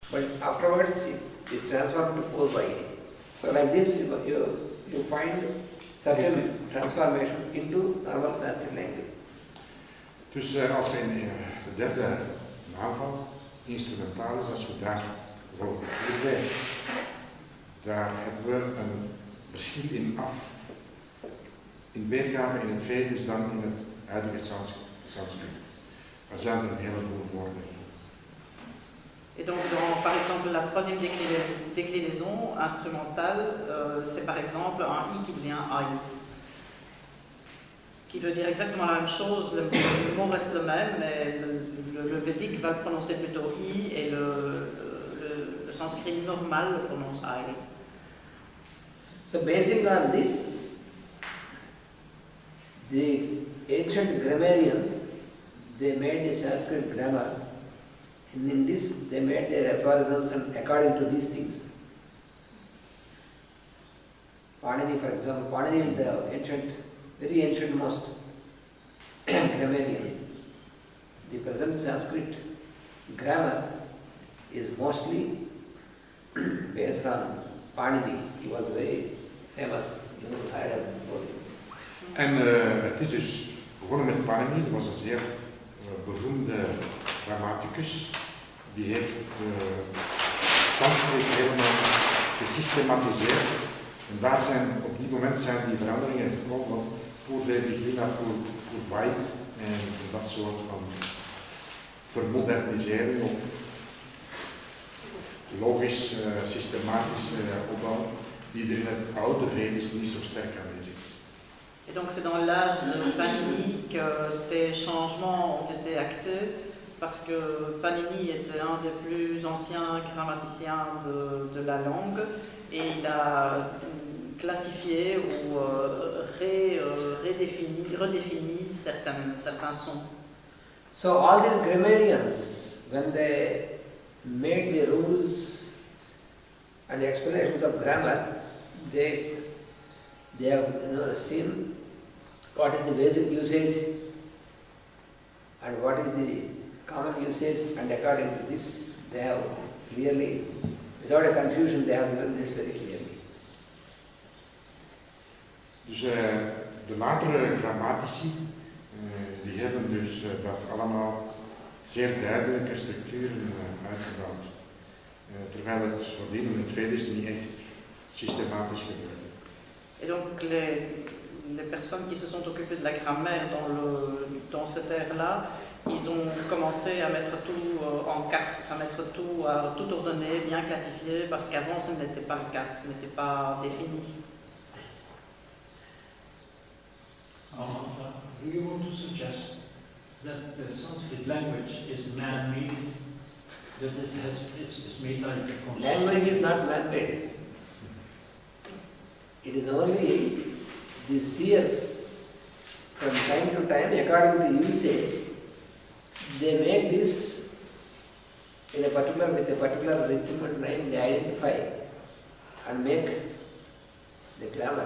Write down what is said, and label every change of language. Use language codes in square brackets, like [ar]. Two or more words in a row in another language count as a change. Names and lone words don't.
[en] but afterwards it transformed to O-Y. So like this you find certain transformations into normal Sanskrit language. [nl] Dus als we in de derde naamval, instrumentalis, als we daar wel bij, daar hebben we een verschil in weergave in het Vedisch dan in het huidige Sanskrit. Er zijn er een heleboel voorbeelden. [fr] Et donc, par exemple, la troisième déclinaison instrumentale, c'est par exemple un I qui devient AI, qui veut dire exactement la même chose, le mot reste le même, mais le védique va le prononcer plutôt I et le sanskrit normal le prononce AI. [en] So basing on this, the ancient grammarians, they made the Sanskrit grammar, and in this they made the aphorisms and according to these things. Panini, for example, Panini, the ancient, very ancient most grammarian. The present Sanskrit grammar is mostly based on Panini. He was very famous, you know, I had [nl] En het is dus begonnen met Panini, dat was een zeer beroemde grammaticus. Die heeft Sanskrit helemaal gesystematiseerd. En daar zijn, op die moment zijn die veranderingen gekomen van Purvedigina, Purvai en dat soort van vermodernisering of logisch, systematisch opbouw, die er in het oude Vedisch niet zo sterk aanwezig is. [fr] Et donc c'est dans l'âge de Panini que ces changements ont été actés, parce que Panini était un des plus anciens grammaticiens de la langue, et il a classifié ou redéfini certains sons. [en] So all these grammarians, when they made the rules and the explanations of grammar, they have seen what is the basic usage and what is the common usage, and according to this they have clearly, without a confusion, they have given this very clearly. [nl] Dus de latere grammatici, die hebben dus dat allemaal zeer duidelijke structuren uitgebouwd. Terwijl het voordien in het Vedisch niet echt systematisch gebeurde. [fr] Et donc les personnes qui se sont occupées de la grammaire dans cette ère-là, ils ont commencé à mettre tout en carte, à mettre tout ordonné, bien classifié, parce qu'avant ce n'était pas le cas, ce n'était pas défini. [en] Do you want to suggest that the Sanskrit language is man-made, that it's made like a construct? Language is not man-made. It is only the seers from time to time, according to usage, they make this with a particular rhythm and rhyme, they identify and make the grammar.